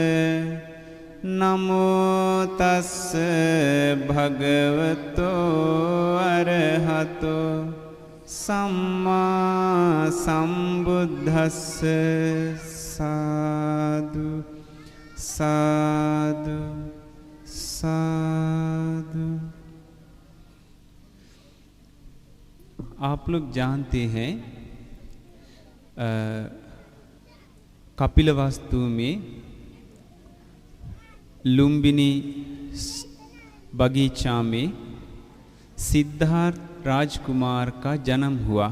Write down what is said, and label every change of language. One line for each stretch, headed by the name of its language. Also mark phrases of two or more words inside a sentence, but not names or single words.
Pali: नमो तस्से भगवतो अरहतो सम्मा संबुद्धस्से। साधु साधु साधु।
Hindi: आप लोग जानते हैं कपिलवस्तु में लुम्बिनी बगीचा में सिद्धार्थ राजकुमार का जन्म हुआ।